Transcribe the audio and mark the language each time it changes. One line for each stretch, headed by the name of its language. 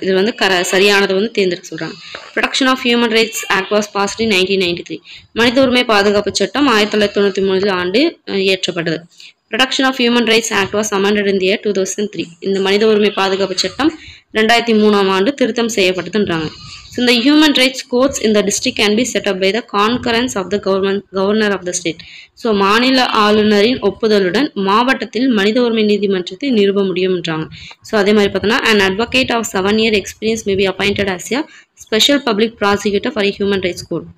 Tamil: இது வந்து சரியானதை வந்து தேர்ந்தெடுக்க சொல்கிறாங்க.
English: Protection of human rights act was passed in 1993.
Tamil: மனித உரிமை பாதுகாப்பு சட்டம் 1993 ஆண்டு இயற்றப்பட்டது.
English: Protection of human rights act was amended in the year 2003.
Tamil: இந்த மனித உரிமை பாதுகாப்பு சட்டம் 2003 ஆண்டு திருத்தம் செய்யப்பட்டதுன்றாங்க.
English: So the human rights courts in the district can be set up by the concurrence of the governor of the state.
Tamil: So மாநில ஆளுநரின் ஒப்புதலுடன் மாவட்டத்தில் மனித உரிமை நீதிமன்றத்தை நிறுவ முடியும்ன்றாங்க. ஸோ அதே மாதிரி பார்த்தோன்னா
English: an advocate of 7-year experience may be appointed as a special public prosecutor for a human rights court.